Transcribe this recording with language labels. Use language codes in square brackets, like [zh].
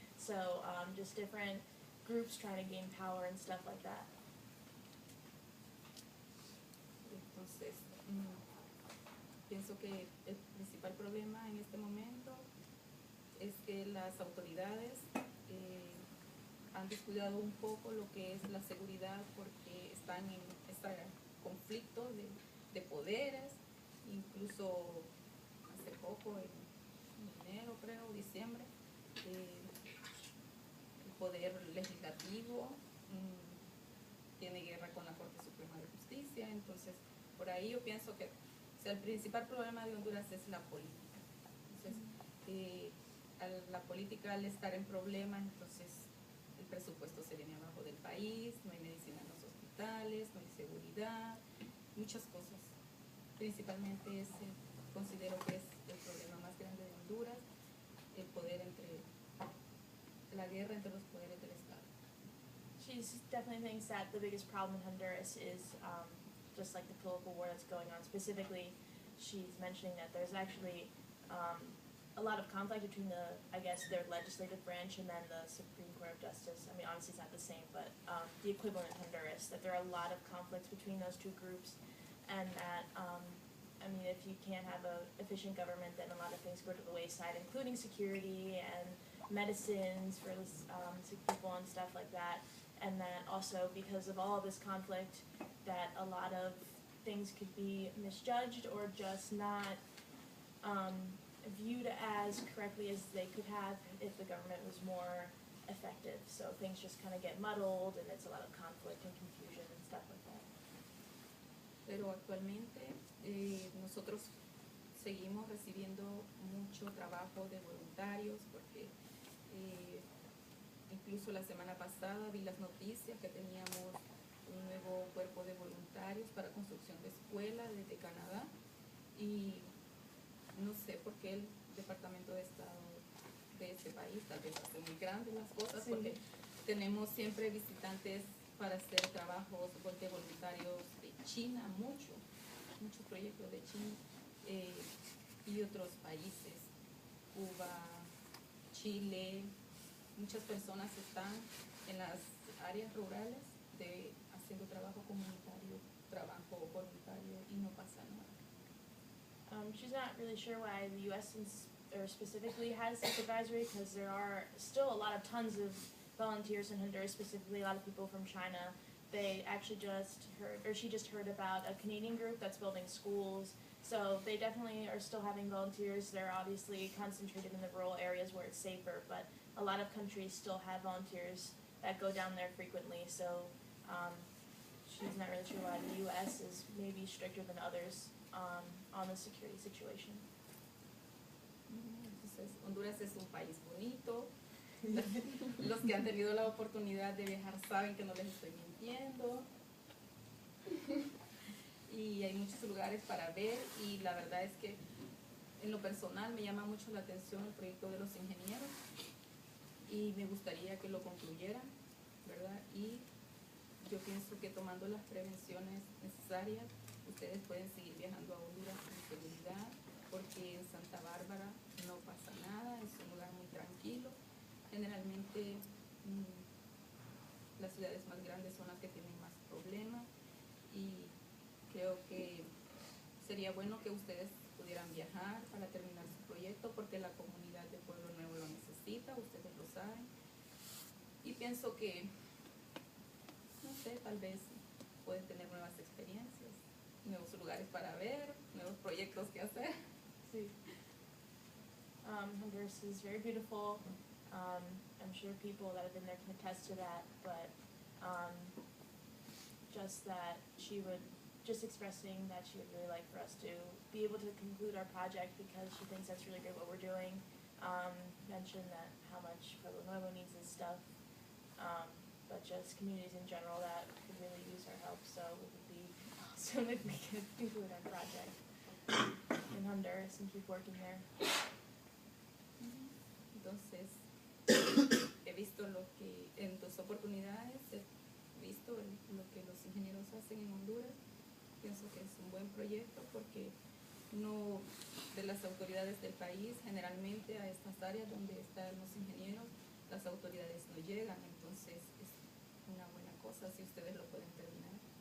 [en] So just different groups trying to gain power and stuff like that. [es] Entonces, pienso que el principal problema en este momento es que las autoridades han descuidado un poco lo que es la seguridad porque están en este conflicto de poderes. Incluso hace poco, en enero creo, diciembre, el poder legislativo tiene guerra con la Corte Suprema de Justicia. Entonces, por ahí yo pienso que el principal problema de Honduras es la política. Entonces, la política al estar en problemas, entonces el presupuesto se viene abajo del país, no hay medicina en los hospitales. ambientales, no hay seguridad, muchas cosas. Principalmente ese considero que es el problema más grande de Honduras, el poder entre, la guerra entre los poderes del Estado. [en] She definitely thinks that the biggest problem in Honduras is just like the political war that's going on. Specifically, she's mentioning that there's actually a lot of conflict between their legislative branch and then the Supreme Court of Justice. I mean, obviously it's not the same, but the equivalent in Honduras, that there are a lot of conflicts between those two groups, and that, if you can't have an efficient government, then a lot of things go to the wayside, including security and medicines for sick people and stuff like that. And that also, because of all of this conflict, that a lot of things could be misjudged or just not viewed as correctly as they could have if the government was more effective. So things just kind of get muddled, and it's a lot of conflict and confusion and stuff like that. [es] Pero actualmente nosotros seguimos recibiendo mucho trabajo de voluntarios, porque incluso la semana pasada vi las noticias que teníamos un nuevo cuerpo de voluntarios para construcción de escuela desde Canadá, y no sé por qué el Departamento de Estado de este país tal vez hace muy grandes las cosas, Sí. porque tenemos siempre visitantes para hacer trabajos de voluntarios de China, muchos proyectos de China y otros países, Cuba, Chile. Muchas personas están en las áreas rurales haciendo trabajo comunitario, trabajo voluntario, y no pasa nada. [en] She's not really sure why the U.S. Specifically has this advisory, because there are still a lot of tons of volunteers in Honduras, specifically a lot of people from China. They actually she just heard about a Canadian group that's building schools. So they definitely are still having volunteers. They're obviously concentrated in the rural areas where it's safer, but a lot of countries still have volunteers that go down there frequently. So she's not really sure why the U.S. is maybe stricter than others on the security situation. [es] Entonces, Honduras es un país bonito. Los que han tenido la oportunidad de viajar saben que no les estoy mintiendo. Y hay muchos lugares para ver, y la verdad es que en lo personal me llama mucho la atención el proyecto de los ingenieros, y me gustaría que lo concluyeran, ¿verdad? Y yo pienso que tomando las prevenciones necesarias, ustedes pueden seguir viajando a Honduras con seguridad, porque en Santa Bárbara no pasa nada, es un lugar muy tranquilo. Generalmente las ciudades más grandes son las que tienen más problemas, y creo que sería bueno que ustedes pudieran viajar para terminar su proyecto, porque la comunidad de Pueblo Nuevo lo necesita, ustedes lo saben. Y pienso que, no sé, tal vez pueden tener nuevas experiencias, nuevos lugares para ver, nuevos proyectos que hacer. Sí. [en] Honduras is very beautiful. I'm sure people that have been there can attest to that, but just expressing that she would really like for us to be able to conclude our project, because she thinks that's really great what we're doing. Mentioned that how much Pueblo Nuevo needs this stuff, but just communities in general that could really use our help, so it would be awesome if we could conclude our project in Honduras and keep working there. [es] Entonces, he visto en dos oportunidades, he visto lo que los ingenieros hacen en Honduras. Pienso que es un buen proyecto, porque no de las autoridades del país, generalmente a estas áreas donde están los ingenieros, las autoridades no llegan, entonces es una buena cosa si ustedes lo pueden terminar.